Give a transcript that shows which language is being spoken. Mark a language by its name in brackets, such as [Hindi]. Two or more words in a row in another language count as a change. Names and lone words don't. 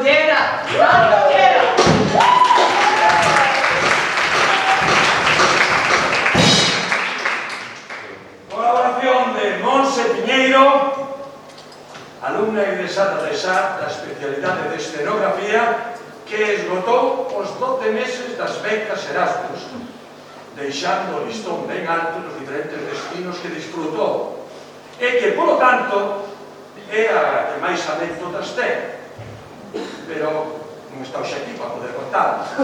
[Spanish] quiera, cuando quiera. [Galician] Colaboración de Monse Piñeiro, alumna egresada de SAT da especialidade de escenografía, que esgotou os 12 meses das becas Erasmus, deixando o listón ben alto nos diferentes destinos que disfrutou, e que, polo tanto, é a que máis anécdotas ten, pero non está hoxe aquí para poder contar.